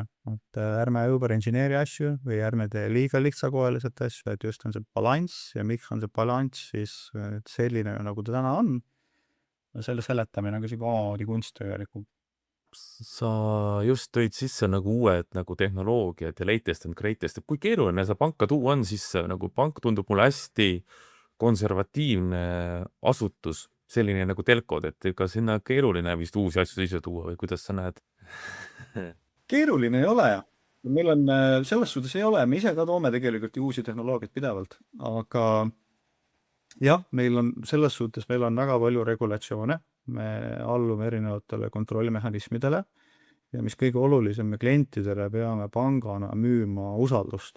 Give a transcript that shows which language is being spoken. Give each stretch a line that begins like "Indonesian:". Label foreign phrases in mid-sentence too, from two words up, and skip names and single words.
Estonian: Et ärme ümber-inžineeri asju või ärme tee liiga lihtsakoeliselt asju, et just on see balanss ja miks on see balanss siis selline, nagu ta täna on. Selle seletamine on ka siga omamoodi kunst tegelikult. Sa just tõid sisse nagu uued nagu tehnoloogiad ja
English: latest and greatest,
Estonian: et kui keeruline see panka tuua on, siis nagu pank tundub mulle hästi konservatiivne asutus, selline nagu telkod, et ega sinna keeruline vist uusi asju sisse tuua või kuidas sa näed? Keeruline ei ole. Meil on selles suhtes ei ole, me ise ka toome tegelikult uusi tehnoloogiat pidevalt, aga jah, meil on selles suhtes, meil on väga palju regulatsioone, me allume erinevatele kontrollimehhanismidele ja mis kõige olulisem, me klientidele peame pangana müüma usaldust.